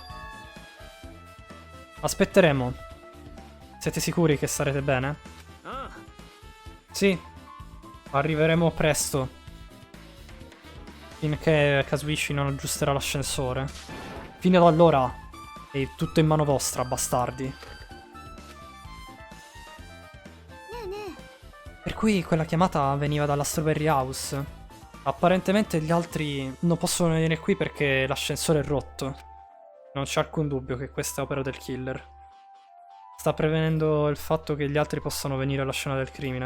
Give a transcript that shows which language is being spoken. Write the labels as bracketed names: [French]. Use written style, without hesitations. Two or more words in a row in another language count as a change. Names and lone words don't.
[Italian] Aspetteremo. Siete sicuri che sarete bene? [Japanese] ああ。 [Italian] Sì, arriveremo presto. Finché Kazuichi non aggiusterà l'ascensore. Fino ad allora è tutto in mano vostra, bastardi. [Japanese] ねえねえ、 [Italian] Per cui quella chiamata veniva dalla Strawberry House. Apparentemente gli altri non possono venire qui perché l'ascensore è rotto. Non c'è alcun dubbio che questa è opera del killer. Sta prevenendo il fatto che gli altri possano venire alla scena del crimine.